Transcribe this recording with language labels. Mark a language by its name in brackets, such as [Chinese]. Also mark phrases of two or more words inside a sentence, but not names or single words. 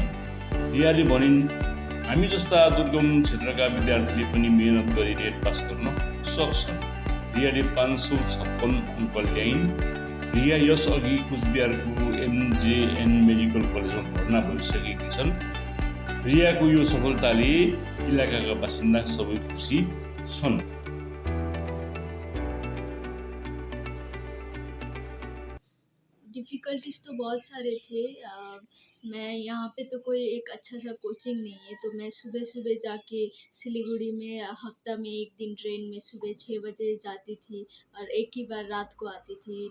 [Nepali] रियाले भनिन्, हामी जस्ता दुर्गम क्षेत्रका विद्यार्थीले पनि मेहनत गरी नेट पास गर्न सक्छन्। रियाले 556 अङ्क ल्याइन्। रिया यसअघि कुचबिहारको एमजेएन मेडिकल कलेजमा भर्ना भइसकेकी छन्। रियाको यो सफलताले इलाकाका बासिन्दा सबै खुसी छन्। [Hindi] डिफ़िकल्टीज़ तो बहुत सारे थे। मैं यहाँ पे तो कोई एक अच्छा सा कोचिंग नहीं है, तो मैं सुबह जाके सिलीगुड़ी में हफ्ता में 1 दिन ट्रेन में सुबह 6 बजे जाती थी और एक ही बार रात को आती थी।